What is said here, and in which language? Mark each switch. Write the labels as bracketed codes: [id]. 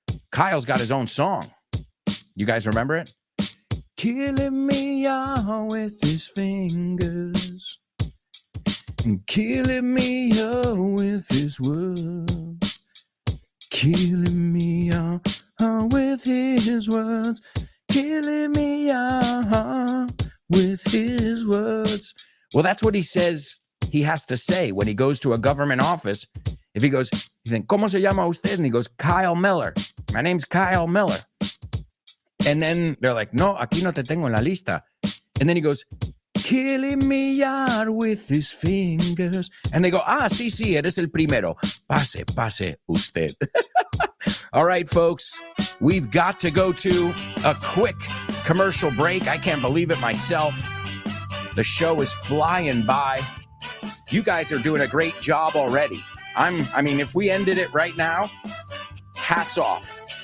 [en] Kyle's got his own song. You guys remember it? Killing me all with his fingers, and killing me all with his words, killing me all with his words, killing me all with his words. Well, that's what he says he has to say when he goes to a government office. If he goes, you think, [es] ¿Cómo se llama usted? [en] And he goes, Kyle Miller. My name's Kyle Miller. And then they're like, no, [es] aquí no te tengo en la lista. [en] And then he goes, killing me out with his fingers. And they go, [es] sí, eres el primero. Pase usted. [en] All right, folks, we've got to go to a quick commercial break. I can't believe it myself. The show is flying by. You guys are doing a great job already. I mean, if we ended it right now, hats off.